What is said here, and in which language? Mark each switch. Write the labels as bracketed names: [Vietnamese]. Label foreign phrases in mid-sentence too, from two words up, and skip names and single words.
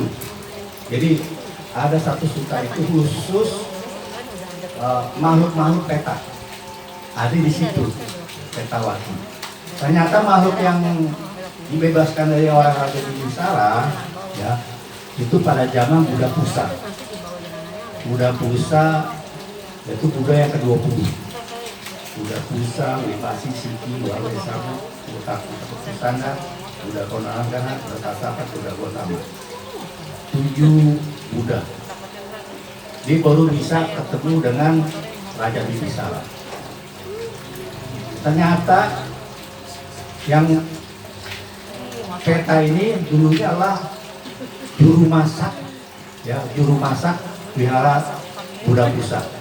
[Indonesian] Jadi ada satu suta itu khusus makhluk-makhluk petak. Ada di situ Petawati. Ternyata makhluk yang dibebaskan dari orang Raja Bibisara, ya, itu pada zaman Buddha Pusa. Buddha Pusa yaitu Buddha yang ke-20. Buddha Pusa, Wipasi, Siki, Wawesama, Buddha Kusana, Buddha Konalangana, Buddha Kasapa, Buddha Gotama. 7 Buddha. Dia baru bisa ketemu dengan Raja Bibisara. Ternyata yang peta ini dulunya adalah juru masak, ya, juru masak wihara Buddha Pusa.